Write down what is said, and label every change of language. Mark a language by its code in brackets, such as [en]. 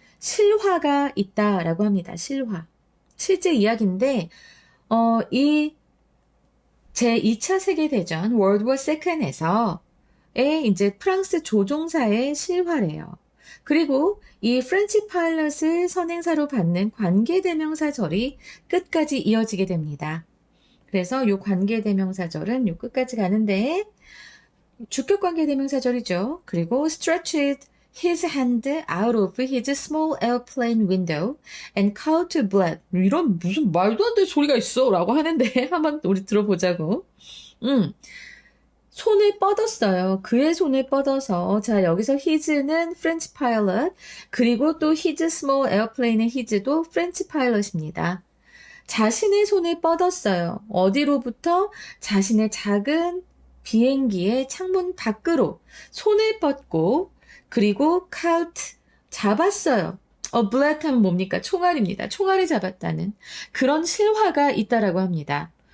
[ko] 실화가 있다라고 합니다. 실화. 실제 이야기인데 이 제2차 세계대전 World War II에서 이제 프랑스 조종사의 실화래요. 그리고 이 프렌치 파일럿을 선행사로 받는 관계대명사절이 끝까지 이어지게 됩니다. 그래서 이 관계대명사절은 요 끝까지 가는데 주격 관계대명사절이죠. 그리고 stretched [en] his hand out of his small airplane window and called to Black. [ko] 이런 무슨 말도 안 되는 소리가 있어 라고 하는데 한번 우리 들어보자고. 손을 뻗었어요. 그의 손을 뻗어서. 자, 여기서 his는 French pilot, 그리고 또 his small airplane의 his도 French pilot입니다. 자신의 손을 뻗었어요. 어디로부터? 자신의 작은 비행기의 창문 밖으로 손을 뻗고, 그리고 caught, 잡았어요. black 하면 뭡니까? 총알입니다. 총알을 잡았다는 그런 실화가 있다라고 합니다.